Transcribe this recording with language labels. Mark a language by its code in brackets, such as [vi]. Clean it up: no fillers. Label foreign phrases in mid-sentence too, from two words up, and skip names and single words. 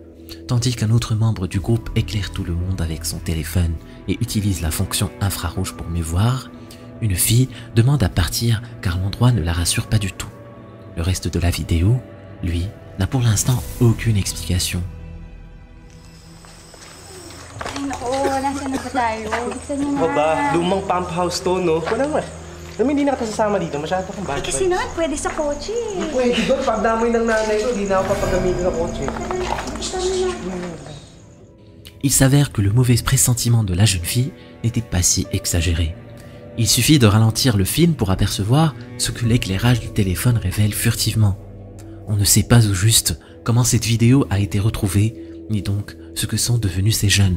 [fr] Tandis qu'un autre membre du groupe éclaire tout le monde avec son téléphone et utilise la fonction infrarouge pour mieux voir, une fille demande à partir car l'endroit ne la rassure pas du tout. Le reste de la vidéo, lui, n'a pour l'instant aucune explication. [tl] Lumang pump house to, no? Alam mo, hindi na kita sasama dito. Masyado kang bata. Kasi naman, pwede sa kotse. Hindi pwede doon. Pagdamoy ng nanay ko, hindi na ako papagamitin sa kotse. [fr] Il s'avère que le mauvais pressentiment de la jeune fille n'était pas si exagéré. Il suffit de ralentir le film pour apercevoir ce que l'éclairage du téléphone révèle furtivement. On ne sait pas au juste comment cette vidéo a été retrouvée, ni donc ce que sont devenus ces jeunes.